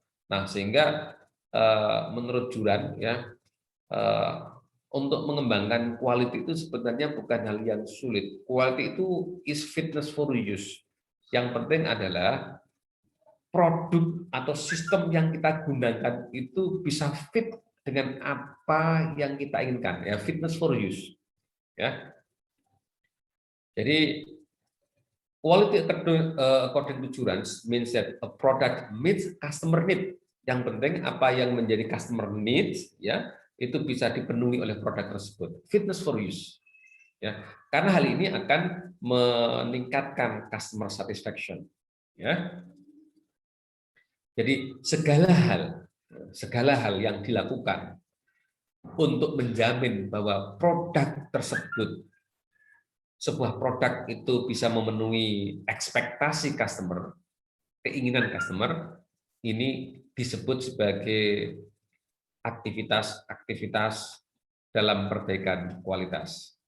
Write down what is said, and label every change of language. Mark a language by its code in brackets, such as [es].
[id] Nah, sehingga menurut Juran ya, untuk mengembangkan quality itu sebenarnya bukan hal yang sulit. [en] Quality itu is fitness for use. [id] Yang penting adalah produk atau sistem yang kita gunakan itu bisa fit dengan apa yang kita inginkan, ya, [en] fitness for use. [id] Ya. [en] Jadi quality according to Juran means that a product meets customer need. [id] Yang penting apa yang menjadi customer needs, ya, itu bisa dipenuhi oleh produk tersebut. [en] Fitness for use. [id] Ya. Karena hal ini akan meningkatkan customer satisfaction. Ya. Jadi segala hal yang dilakukan untuk menjamin bahwa produk tersebut, sebuah produk itu bisa memenuhi ekspektasi customer, keinginan customer, ini disebut sebagai aktivitas dalam perbaikan kualitas.